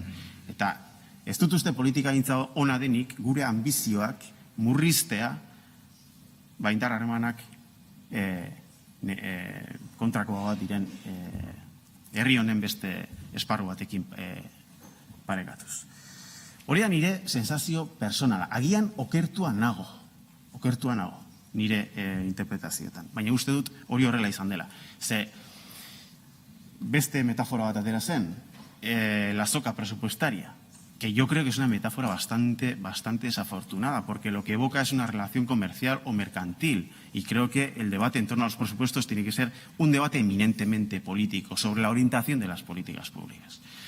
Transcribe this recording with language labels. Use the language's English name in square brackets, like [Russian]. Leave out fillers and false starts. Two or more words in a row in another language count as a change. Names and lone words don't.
[Basque] Eta ez dut uste politikagintza ona denik gure ambizioak murriztea, indar harremanak kontrako bat diren herri honen beste esparru batekin parekatuz. Hori da nire sensazio personala. Agian okertua nago nire interpretazioetan. Baina uste dut hori horrela izan dela. Ze beste metafora bat atera zen, [Spanish] la soca presupuestaria, que yo creo que es una metáfora bastante desafortunada, porque lo que evoca es una relación comercial o mercantil, y creo que el debate en torno a los presupuestos tiene que ser un debate eminentemente político, sobre la orientación de las políticas públicas.